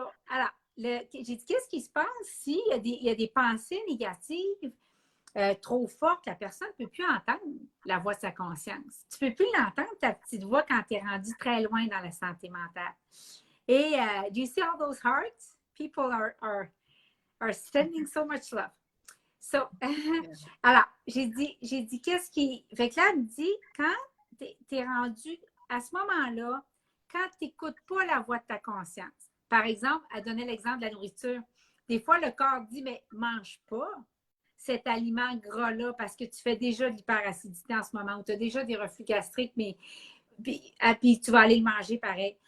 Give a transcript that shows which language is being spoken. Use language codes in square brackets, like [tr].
[fr] Alors, j'ai dit, qu'est-ce qui se passe s'il y a des pensées négatives trop fortes, la personne ne peut plus entendre la voix de sa conscience. Tu ne peux plus l'entendre, ta petite voix, quand tu es rendu très loin dans la santé mentale. Et [en] do you see all those hearts? People are sending so much love. So, [fr] alors, j'ai dit, qu'est-ce qui... Fait que là, elle me dit, quand tu es rendu à ce moment-là, quand tu n'écoutes pas la voix de ta conscience, par exemple, elle donnait l'exemple de la nourriture. Des fois, le corps dit, mais mange pas cet aliment gras-là parce que tu fais déjà de l'hyperacidité en ce moment ou tu as déjà des reflux gastriques, mais puis tu vas aller le manger pareil.